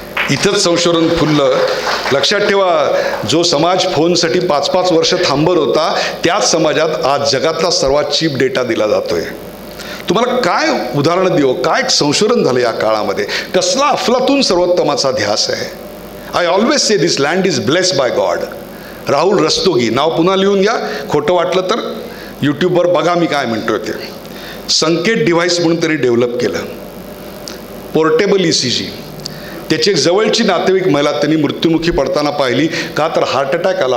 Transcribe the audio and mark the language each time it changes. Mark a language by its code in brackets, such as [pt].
[mr] इथंच संशोधन फुललं. लक्षात ठेवा, जो समाज फोनसाठी 5-5 वर्ष थांबत होता, त्याच समाजात आज जगातला सर्वात चीप डेटा दिला जातोय. तुम्हाला काय उदाहरणं देऊ, काय संशोधन झालं या काळामध्ये, कसला अफलातून सर्वोत्तमाचा ध्यास आहे. [en] I always say this land is blessed by God. [mr] Rahul Rastogi, नाव पुन्हा लिहून घ्या, खोटं वाटलं तर यूट्यूबवर बघा मी काय म्हणतोय ते. संकेत डिव्हाइस म्हणून त्यांनी डेव्हलप केलं, पोर्टेबल ECG. त्याची एक जवळची नातेवाईक महिला त्यांनी मृत्युमुखी पडताना पाहिली. का तर हार्ट अटॅक आला.